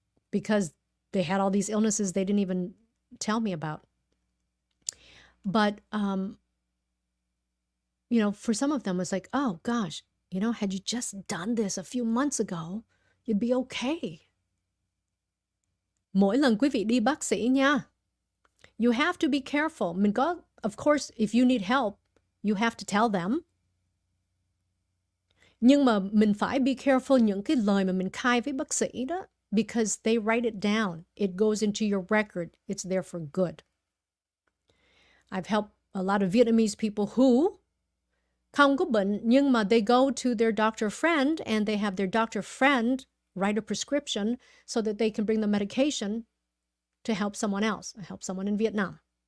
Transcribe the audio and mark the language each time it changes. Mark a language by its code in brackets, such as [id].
[en] Because they had all these illnesses they didn't even tell me about. But, you know, for some of them, it's like, oh, gosh, you know, had you just done this a few months ago, you'd be okay. [vi] Mỗi lần quý vị đi bác sĩ nha, [en] you have to be careful. [vi] Mình có, [en] of course, if you need help, you have to tell them. [vi] Nhưng mà mình phải [en] be careful [vi] những cái lời mà mình khai với bác sĩ đó, [en] because they write it down. It goes into your record. It's there for good. I've helped a lot of Vietnamese people who [vi] không có bệnh, nhưng mà [en] they go to their doctor friend and they have their doctor friend write a prescription so that they can bring the medication to help someone else, help someone in Vietnam.